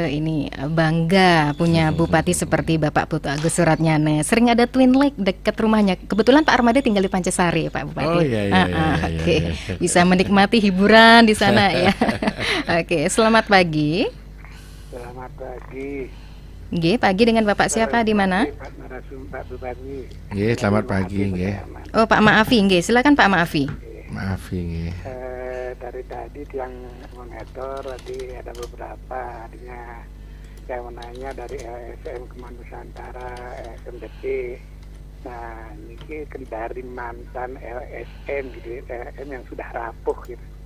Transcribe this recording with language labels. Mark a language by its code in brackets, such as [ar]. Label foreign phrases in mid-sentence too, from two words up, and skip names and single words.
[id] Ini bangga punya bupati seperti Bapak Putu Agus Suratnyana. Sering ada Twin Lake dekat rumahnya. Kebetulan Pak Armade tinggal di Pancasari, Pak Bupati. Oh iya. Oke. Bisa menikmati hiburan di sana ya. Oke, selamat pagi. Selamat pagi. Nggih, pagi dengan Bapak siapa di mana? Pak Bupati. Nggih, selamat pagi nggih. Oh, Pak Maafi, nggih. Silakan Pak Maafi. Maaf nggih. Dari tadi yang monitor tadi ada beberapa, artinya saya mau nanya dari LSM Kemang Nusantara, SMDP. Nah, ini kan dari mantan LSM gitu, LSM yang sudah rapuh gitu.